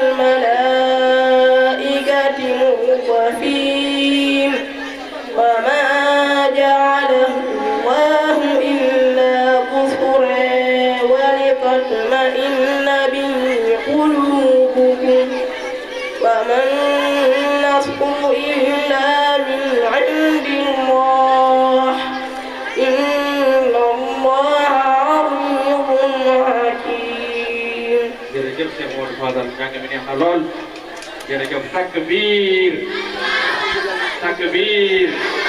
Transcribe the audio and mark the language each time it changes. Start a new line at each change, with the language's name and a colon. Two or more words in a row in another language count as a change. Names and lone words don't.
Arabic: الملائكة مردفين وما جعله الله إلا بشرى ولتطمئن به قلوبكم وما النصر إلا من عند الله إن الله عزيز حكيم.
Wolof: jërëjëf Cheikh Modou Fadal njàng mi neex na lool jërëjëf takbir takbir